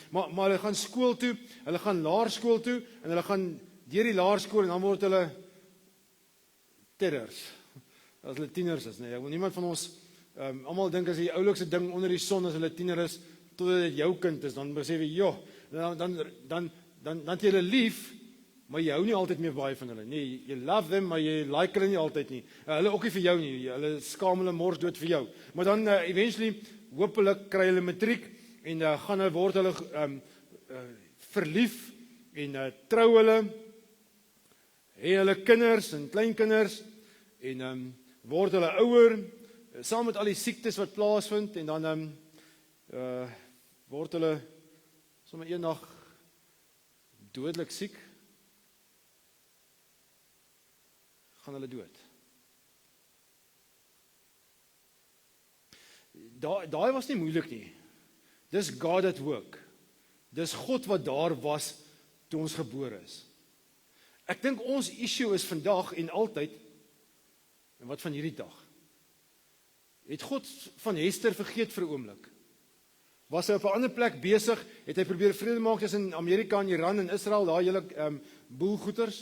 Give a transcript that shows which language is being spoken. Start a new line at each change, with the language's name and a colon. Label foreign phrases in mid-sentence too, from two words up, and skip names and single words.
Afrikaans: Maar hulle gaan skool toe, hulle gaan laerskool toe en hulle gaan deur die laerskool en dan word hulle terrors. As hulle tieners is, nee, niemand van ons almal dink as die oulikste ding onder die son as hulle tiener is totdat dit jou kind is, dan besef jy, joh, dan het jy hulle lief, maar jy hou nie altyd meer baie van hulle. Nee, jy
English: love them,
Afrikaans: maar jy like hulle nie altyd nie. Hulle ook nie vir jou nie. Hulle skaam hulle mors dood vir jou. Maar dan eventually hopelik kry hulle matriek en gaan hulle word hulle verlief en trou hulle, hê hulle kinders en kleinkinders en word hulle ouer saam met al die siektes wat plaasvind en dan word hulle sommer eendag dodelik siek. Gaan hulle dood. Daai was nie moeilik nie. Dis God
English: at work.
Afrikaans: Dis God wat daar was toe ons gebore is. Ek dink ons issue is vandag en altyd, en wat van hierdie dag? Het God van Hester vergeet vir 'n oomblik? Was hy op 'n ander plek besig? Het hy probeer vrede maak tussen Amerika en Iran en Israel, daai hele boelgoeters?